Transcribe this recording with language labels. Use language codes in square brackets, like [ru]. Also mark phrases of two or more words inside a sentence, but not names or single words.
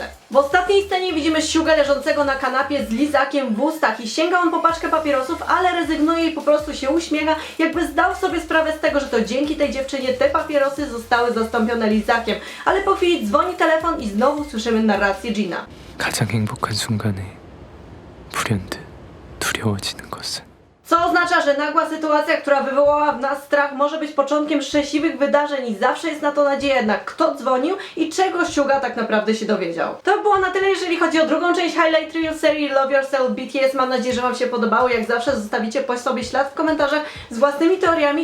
[pl] W ostatniej scenie widzimy Sugę leżącego na kanapie z lizakiem w ustach i sięga on po paczkę papierosów, ale rezygnuje i po prostu się uśmiecha, jakby zdał sobie sprawę z tego, że to dzięki tej dziewczynie te papierosy zostały zastąpione lizakiem. Ale po chwili dzwoni telefon i znowu słyszymy narrację Gina. [ko] 가장 행복한 순간에 불현듯 두려워지는 것은 [pl] Co oznacza, że nagła sytuacja, która wywołała w nas strach, może być początkiem szczęśliwych wydarzeń i zawsze jest na to nadzieja. Jednak kto dzwonił i czego Suga tak naprawdę się dowiedział. To by było na tyle, jeżeli chodzi o drugą część Highlight Reel serii Love Yourself BTS. Mam nadzieję, że Wam się podobało. Jak zawsze zostawicie po sobie ślad w komentarzach z własnymi teoriami.